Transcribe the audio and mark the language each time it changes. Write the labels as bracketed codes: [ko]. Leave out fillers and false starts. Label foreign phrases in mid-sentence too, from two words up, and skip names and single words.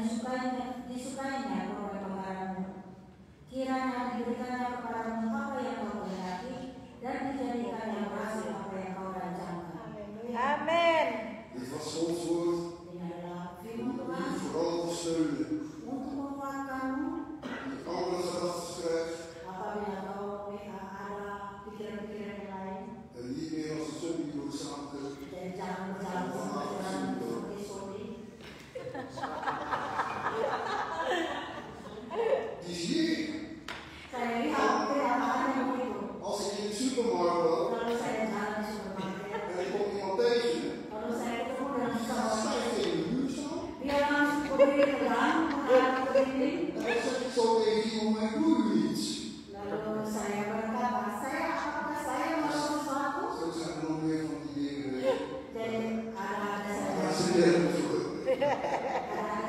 [id] disukainya perbuatan-perbuatanmu. Kiranya diberikannya kepadamu apa yang kau kehendaki dan dijadikannya berhasil apa yang kau rancangkan. Amin. [nl] Dit was Gods woord. [id] Ini adalah [nl] Om [id] firman [nl] u [id] Tuhan [nl] vooral te steunen. [id] untuk menguatkanmu [nl] Die andere gedachten krijgt. [id] apabila kau ada pikiran-pikiran yang lain. [nl] En niet meer als een zombie door de straat. [id] Dan jangan berjalan seperti zombie. [nl] Die zie ik. [id] Saya lihat keadaan yang begitu. [nl] Als ik in de supermarkt loop [id] Lalu saya jalan di supermarket. [nl] en ik kom iemand tegen. [id] Lalu saya ketemu dengan [nl] Die gaat [id] seseorang. [nl] stijf tegen de muur staan. [id] Dia langsung berdiri tegang menghadap ke dinding. [nl] En dan zeg ik zo tegen iemand, maar ik doe u iets. [id] Lalu saya berkata, apakah saya melakukan sesuatu? [nl] Zo zijn er nog meer van die dingen. [id] Jadi ada [nl] Maar [id] saja. [nl] ze leren het voor.